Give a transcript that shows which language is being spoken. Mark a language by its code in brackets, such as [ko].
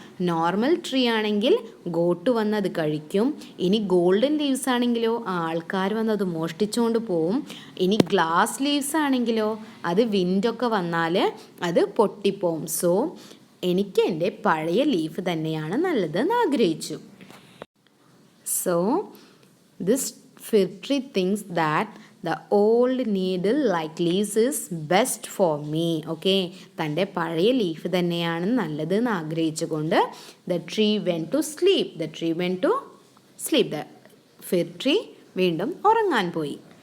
[ml] Normal tree ആണെങ്കിൽ got വന്ന് അത് കഴിക്കും. ഇനി ഗോൾഡൻ ലീവ്സ് ആണെങ്കിലോ ആൾക്കാർ വന്ന് അത് മോഷ്ടിച്ചുകൊണ്ട് പോവും. ഇനി ഗ്ലാസ് ലീവ്സ് ആണെങ്കിലോ അത് വിൻഡൊക്കെ വന്നാൽ അത് പൊട്ടിപ്പോവും. സോ എനിക്ക് എൻ്റെ പഴയ ലീഫ് തന്നെയാണ് നല്ലതെന്ന് ആഗ്രഹിച്ചു. [en] So this fir tree thinks that the old needle like leaves is best for me. [ml] Okay, തൻ്റെ പഴയ ലീഫ് തന്നെയാണ് നല്ലതെന്ന് ആഗ്രഹിച്ചുകൊണ്ട് [en] the tree went to sleep. The tree went to sleep. [ml] The fir tree വീണ്ടും ഉറങ്ങാൻ പോയി.